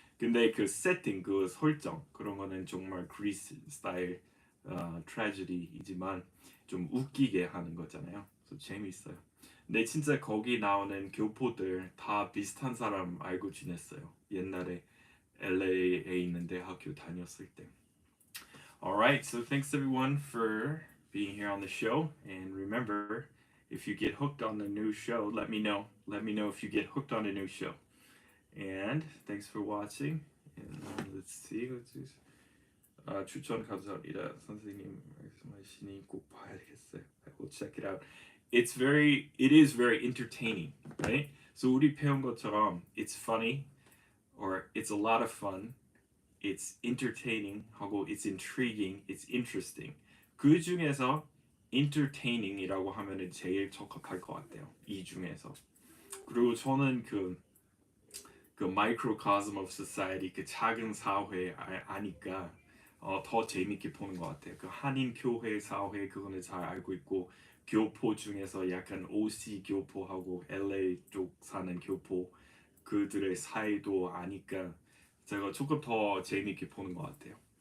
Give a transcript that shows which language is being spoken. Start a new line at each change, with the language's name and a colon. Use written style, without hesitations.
Korean: 근데 그 세팅, 그 설정 그런 거는 정말 그리스 스타일 tragedy이지만 좀 웃기게 하는 거잖아요. 그래서 재밌어요. 근데 진짜 거기 나오는 교포들 다 비슷한 사람 알고 지냈어요. 옛날에 LA에 있는 대학교 다녔을 때.
English: Alright, so thanks everyone for being here on the show. And remember, if you get hooked on the new show, let me know. Let me know if you get hooked on a new show. And thanks for watching. And let's see.
Korean: 추천 감사합니다. 선생님 말씀하시니 꼭 봐야겠어요.
English: I will check it out. It is very entertaining, right? So
Korean: 우리 배운 것처럼
English: it's funny or it's a lot of fun. It's entertaining
Korean: 하고
English: it's intriguing, it's interesting.
Korean: 그 중에서 entertaining이라고 하면은 제일 적합할 것 같아요. 이 중에서. 그리고 저는 그
English: Microcosm of Society
Korean: 그 작은 사회 아니까 더 재밌게 보는 것 같아요. 그 한인 교회 사회 그거는 잘 알고 있고 교포 중에서 약간 OC 교포하고 LA 쪽 사는 교포 그들의 사이도 아니까 제가 조금 더 재밌게 보는 것 같아요.